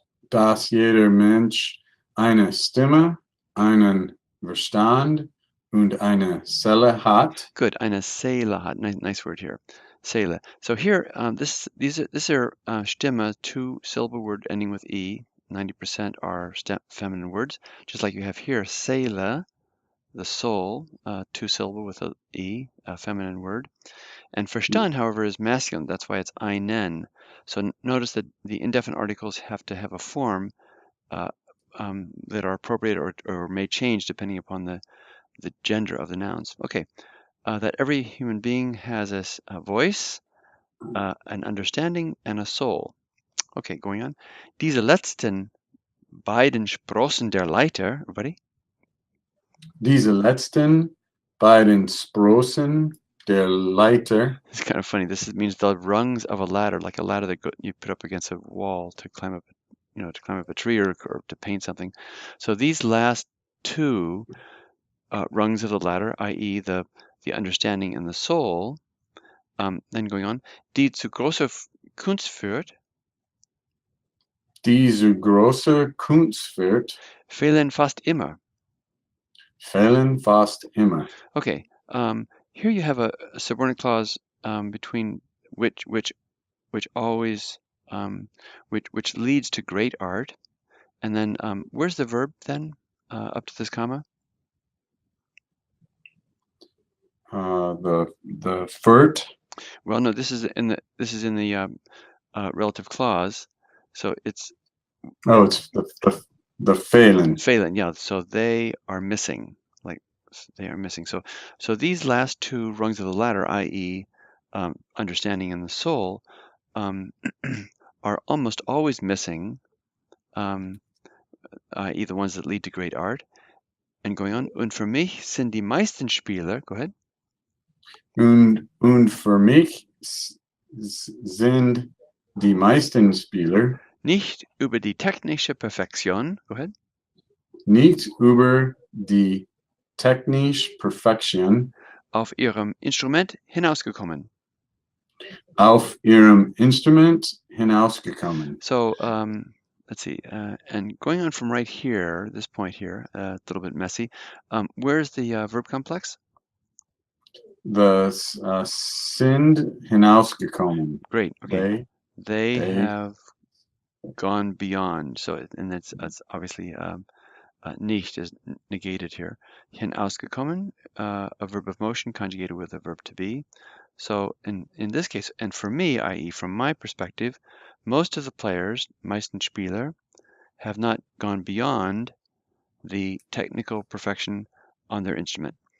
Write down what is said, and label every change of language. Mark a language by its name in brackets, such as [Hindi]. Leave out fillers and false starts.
[German] Dass jeder Mensch eine Stimme, einen Verstand und eine Seele hat. [English] Good, [German] eine Seele hat. [English] Nice word here. Seele. So here, these are Stimme, two-syllable word ending with e. 90% are feminine words, just like you have here, Seele, the soul, two-syllable with a e, a feminine word. And Verstand, however, is masculine. That's why it's einen. So notice that the indefinite articles have to have a form that are appropriate or may change depending upon the gender of the nouns. Okay, that every human being has a voice, an understanding, and a soul. Okay, going on. [German] Diese letzten beiden Sprossen der Leiter, [English] everybody? [German] Diese letzten beiden Sprossen der Leiter. [English] It's kind of funny. This means the rungs of a ladder, like a ladder that you put up against a wall to climb up, to climb up a tree or to paint something. So these last two rungs of the ladder, i.e., the understanding and the soul, then going on, [German] die zu großer Kunst führt, Die zu großer Kunst führt. fehlen fast immer. Fehlen fast immer. [English] Okay, here you have a subordinate clause between which always which leads to great art, and then where's the verb then up to this comma? The führt. Well, no, this is in the relative clause, so it's it's the fehlen. [German] Fehlen, yeah. [English] So they are missing, like they are missing. So these last two rungs of the ladder, i.e., understanding and the soul, are almost always missing, i.e., the ones that lead to great art. And going on, [German] und für mich sind die meisten Spieler, [English] go ahead. [German] Und für mich sind die meisten Spieler nicht über die technische Perfektion, [English] go ahead. [German] Nicht über die technische Perfektion auf ihrem Instrument hinausgekommen. Auf ihrem Instrument hinausgekommen. [English] So let's see, and going on from right here, this point here, a little bit messy. Where's the verb complex? [German] The sind hinausgekommen. [English] Great. Okay. They have gone beyond. So, and that's obviously nicht is negated here. Hinausgekommen, a verb of motion conjugated with a verb to be. So in this case, and for me, i.e., from my perspective, most of the players, [German] meisten Spieler, [English] have not gone beyond the technical perfection on their instrument.